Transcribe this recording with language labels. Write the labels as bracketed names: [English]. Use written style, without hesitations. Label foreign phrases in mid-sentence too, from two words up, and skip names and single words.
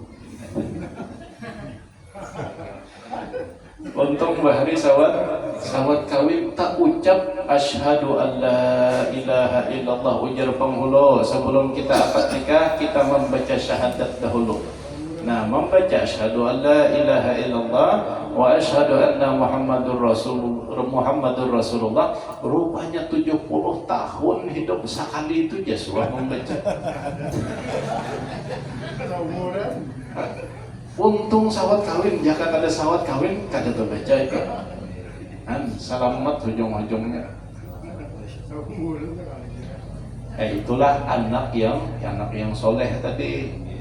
[Banjar] Untung bahari sawat kawin tak ucap [Arabic] أشهد أن لا إله إلا الله [Banjar] ujar penghulu. [Indonesian] Sebelum kita akad nikah kita membaca syahadat dahulu. [Banjar] Nah, membaca [Arabic] أشهد أن لا إله إلا الله وأشهد أن محمد رسول الله [Banjar] rupanya 70 tahun hidup sekali itu Joshua membaca. Untung sawat kawin, jika ada sawat kawin kada terbaca itu. Selamat hujung-hujungnya. Itulah anak yang soleh tadi.